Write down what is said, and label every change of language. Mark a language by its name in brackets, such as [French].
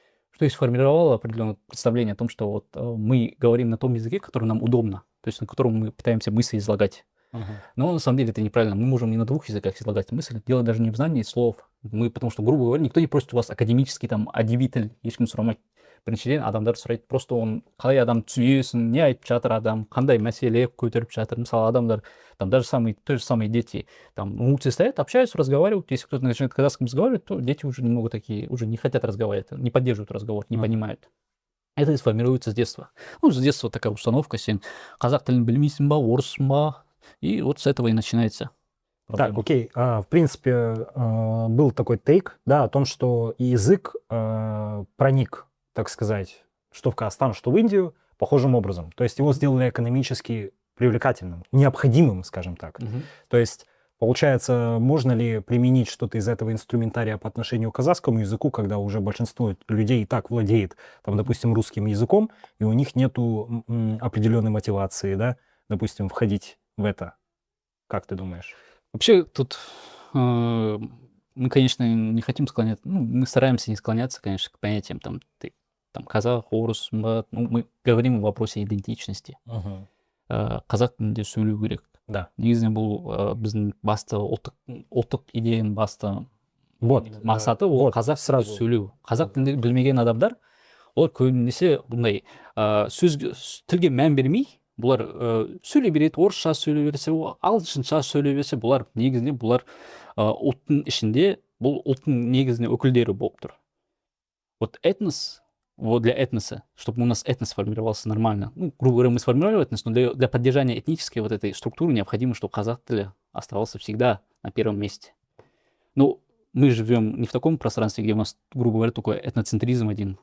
[Russian] Что и сформировало определенное представление о том, что мы говорим на том языке, который нам удобно, то есть на котором мы пытаемся мысли излагать. Но на самом деле это неправильно. Мы можем не на двух языках излагать мысль. Дело даже не в знании слов. Потому что, грубо говоря, никто не просит у вас академический адибитель, [Kazakh] ешкім сұрамайды. Біріншіден адамдар сұрайды, просто он қалай адам түсінесің, не айтып жатыр адам, қандай мәселе көтеріп жатыр. Мысалы, адамдар, [Russian] даже те же самые дети, на улице стоят, общаются, разговаривают. Если кто-то начинает казахским разговаривать, то дети уже немного такие, уже не хотят разговаривать, не поддерживают разговор, не понимают. Это сформируется с детства. С детства такая установка, [Kazakh] сен қазақ тілін білмейсің ба, орыссың ба, [Russian] и вот с этого и начинается проблема. Так, окей. В принципе, был такой тейк, о том, что язык проник, так сказать, что в Казахстан, что в Индию, похожим образом. То есть его сделали экономически привлекательным, необходимым, скажем так. То есть, получается, можно ли применить что-то из этого инструментария по отношению к казахскому языку, когда уже большинство людей и так владеет, допустим, русским языком, и у них нету определенной мотивации, допустим, входить в это? Как ты думаешь? Вообще тут мы, конечно, не хотим склоняться, мы стараемся не склоняться, конечно, к понятиям казах, орыс, мы говорим о вопросе идентичности. [Kazakh] Қазақ тілінде сөйлеу керек. [Russian] Да. [Kazakh] Негізінен бұл біздің басты ұлттық идеяның басты мақсаты ол қазақ сразу сөйлеу. Қазақ тілінде білмеген адамдар, олар көбінесе бұндай тілге мән бермей, бұлар сөйлей береді, орысша сөйлей берсе, ағылшынша сөйлей берсе, бұлар негізінен ұлттың ішінде, бұл ұлттың негізінен өкілдері болып тұр. [Russian] Вот этнос, для этноса, чтобы у нас этнос сформировался нормально. Грубо говоря, мы сформировали этнос, но для поддержания этнической вот этой структуры необходимо, чтобы казах тілі оставался всегда на первом месте. Мы живем не в таком пространстве, где у нас, грубо говоря, такой этноцентризм один.